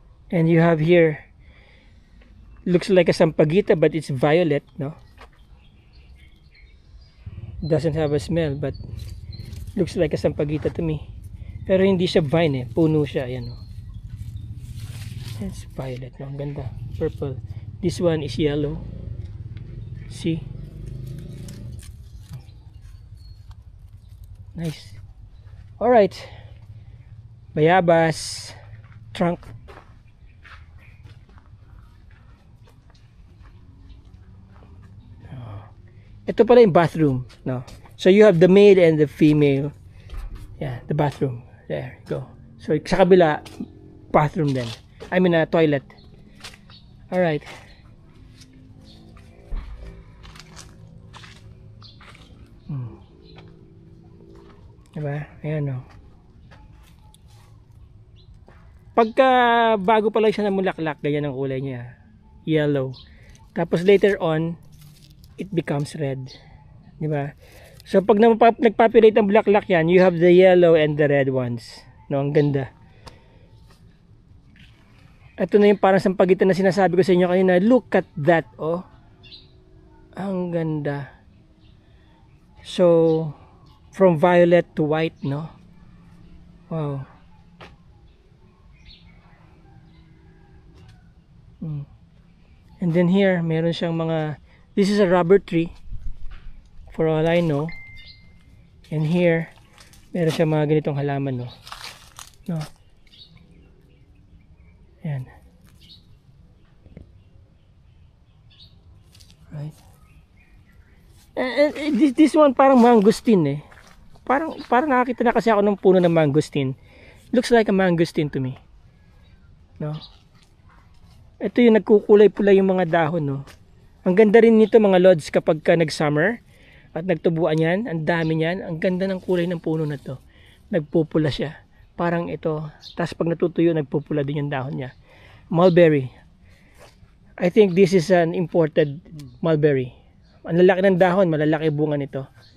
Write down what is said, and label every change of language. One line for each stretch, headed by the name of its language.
English: And you have here, looks like a sampaguita, but it's violet, no? Doesn't have a smell, but looks like a sampaguita to me.
Filipino: Pero hindi siya vine eh, puno siya, ayan, oh.
English: It's violet, no?
Filipino: Ang ganda,
English: purple. This one is yellow. See? Nice. Alright. Bayabas trunk.
Filipino: Ito pala yung bathroom, no?
English: So you have the male and the female. Yeah, the bathroom. There you go.
Filipino: So sa kabila, bathroom din.
English: I mean toilet. Alright.
Filipino: Diba? Ayan, o. Pagka bago pa lang siya na mulaklak, ganyan ang kulay niya.
English: Yellow. Tapos later on, it becomes red. Diba? So
Filipino: pag nagpapirate ang bulaklak yan,
English: you have the yellow and the red ones. No,
Filipino: ang ganda. Ito na yung parang sampagitan na sinasabi ko sa inyo kanina.
English: Look at that,
Filipino: oh. Ang ganda.
English: So, from violet to white, no? Wow. And then here,
Filipino: meron siyang mga,
English: this is a rubber tree, for all I know.
Filipino: And here, meron siyang mga ganitong halaman, no? No? Ayan.
English: Right. And this one parang mangosteen eh.
Filipino: Parang nakakita na kasi ako ng puno ng mangosteen.
English: Looks like a mangosteen to me. No?
Filipino: Ito yung nagkukulay pula yung mga dahon, no? Ang ganda rin nito mga lods kapag ka nag-summer at nagtubuan yan, ang dami niyan. Ang ganda ng kulay ng puno na to. Nagpupula siya. Parang ito. Tapos pag natutuyo, nagpupula din yung dahon niya. Mulberry.
English: I think this is an imported mulberry.
Filipino: Ang lalaki ng dahon, malalaki bunga nito.